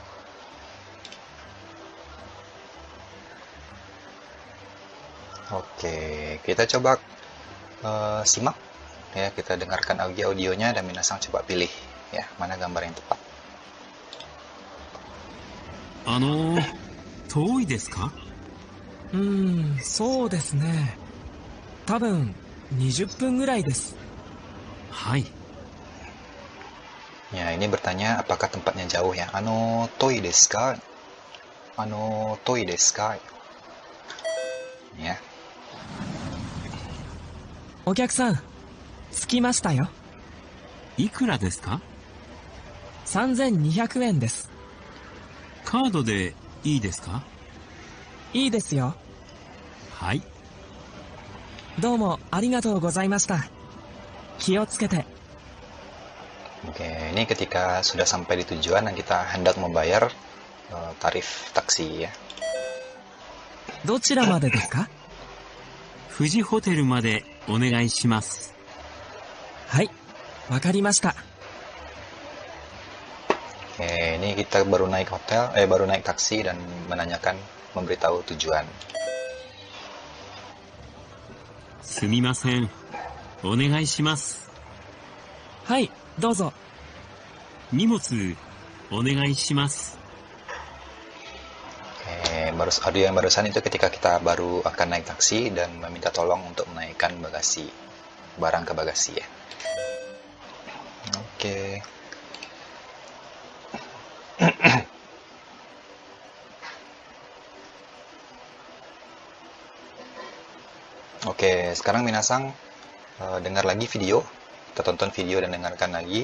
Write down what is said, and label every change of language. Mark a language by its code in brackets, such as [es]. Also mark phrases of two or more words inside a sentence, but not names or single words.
[id] Oke, kita coba simak ya, kita dengarkan audionya dan minasang coba pilih ya mana gambar yang tepat. [ja] 遠いですか？そうですね。多分20分ぐらいです。はい。 [id] Ya, ini bertanya apakah tempatnya jauh ya. [ja] 遠いですか？遠いですか? [id] Ya. [ja] お客さん、着きましたよ。いくらですか？ 3200円です。カードでいいですか？いいですよ。はい。どうもありがとうございました。気をつけて。 [id] Oke, ini ketika sudah sampai di tujuan dan kita hendak membayar tarif taksi ya. [ja] どちらまでですか？富士ホテルまでお願いします。はい、わかりました。 [id] Oke, ini kita baru naik baru naik taksi dan menanyakan, memberitahu tujuan. [ja] すみません。お願いします。はい、どうぞ。荷物お願いします。 [id] Audio yang barusan itu ketika kita baru akan naik taksi dan meminta tolong untuk menaikkan bagasi, barang ke bagasi ya. Oke. Oke, sekarang minasang dengar lagi video, kita tonton video dan dengarkan lagi.